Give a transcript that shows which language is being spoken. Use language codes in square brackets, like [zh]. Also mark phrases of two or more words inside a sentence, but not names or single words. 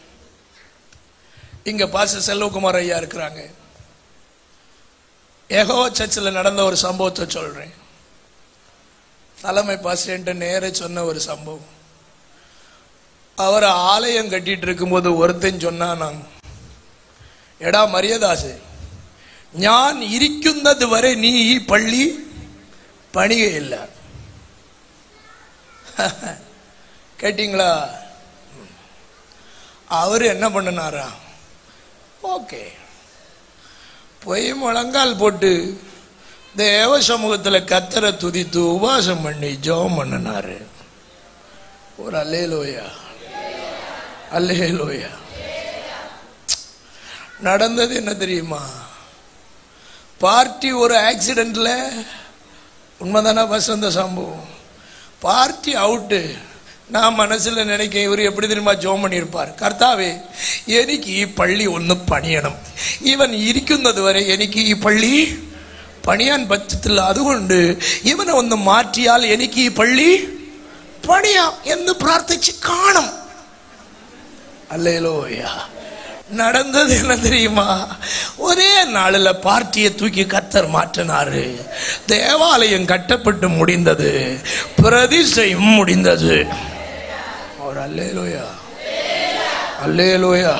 [ta] இங்க பாஸ்டர் செல்வகுமார் ஐயா இருக்கிறாங்க. யெகோவா சர்ச்சில் நடந்த ஒரு சம்பவத்தை சொல்றேன். தலைமை பாஸ்டர் நேரே சொன்ன ஒரு சம்பவம். அவர் ஆலயம் கட்டிட்டு இருக்கும்போது ஒருத்தன் சொன்னான், [ml] എടാ മരിയദാസ്, ഞാൻ ഇരിക്കുന്നത് വരെ നീ ഈ പള്ളി പണിയയില്ല. [ta] கேட்டீங்களா? அவரு என்ன பண்ணனாரா? ஓகே, போய் முழங்கால் போட்டு தேவ சமூகத்தில் கர்த்தரை துதித்து உபவாசம் பண்ணி ஜெபம் பண்ணனாரு. ஒரு அல்லேலூயா, அல்லேலூயா. நடந்தது என்ன தெரியுமா? பார்ட்டி ஒரு ஆக்சிடென்ட்ல, உண்மைதானா வசந்த சம்பவம், [en] party out. [ta] நான் மனசுல நினைக்க, இவர் எப்படி தெரியுமா ஜெபம் பண்ணியிருப்பார்? [ml] കർത്താവേ, എനിക്ക് ഈ പള്ളി ഒന്ന് പണിയണം. ഇവൻ ഇരിക്കുന്നത് വരെ എനിക്ക് ഈ പള്ളി പണിയാൻ പറ്റത്തില്ല. അതുകൊണ്ട് ഇവനെ ഒന്ന് മാറ്റിയാൽ എനിക്ക് ഈ പള്ളി പണിയാം എന്ന് പ്രാർത്ഥിച്ച് കാണും. [ta] அல்லேலூயா. நடந்தது என்ன தெரியுமா? ஒரே நாளில் பார்ட்டியை தூக்கி கர்த்தர் மாற்றினாரு. தேவாலயம் கட்டப்பட்டு முடிந்தது, பிரதிஷ்டையும் முடிந்தது. ஒரு அல்லேலூயா, அல்லேலூயா.